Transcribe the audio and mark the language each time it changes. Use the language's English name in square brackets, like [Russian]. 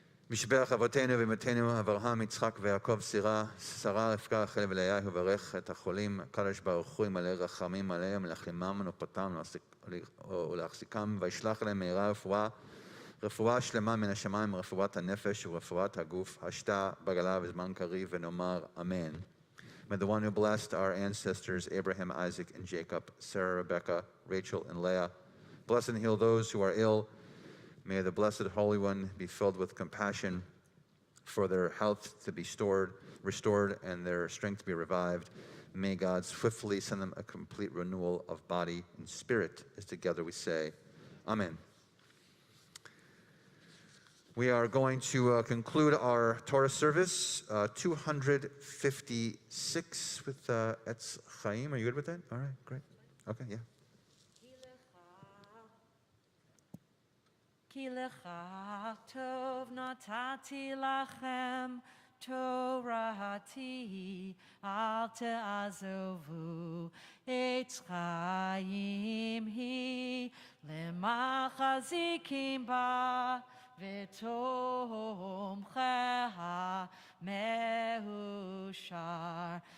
[Hebrew] משבח אבותינו ואמותינו אברהם, יצחק ויעקב, שרה, רבקה, רחל ולאה, וברך את החולים, הקדוש ברוך הוא ימלא רחמים עליהם, להחלימם ונופתם ולהחזיקם, וישלח להם מהרה רפואה שלמה מן השמיים, רפואת הנפש ורפואת הגוף, השתה בגלה בזמן קריב, ונאמר אמן. [English] May the one who blessed our ancestors, Abraham, Isaac, and Jacob, Sarah, Rebecca, Rachel, and Leah, bless and heal those who are ill. May the Blessed Holy One be filled with compassion for their health to be restored, and their strength to be revived. May God swiftly send them a complete renewal of body and spirit, as together we say, Amen. We are going to conclude our Torah service, 256 with Etz Chaim. Are you good with that? All right, great. Okay, yeah. [Hebrew] כי לכך טוב נתתי לכם תורתי, אל תעזבו, עץ חיים היא למחזיקים בה, ותומכיה מאושר,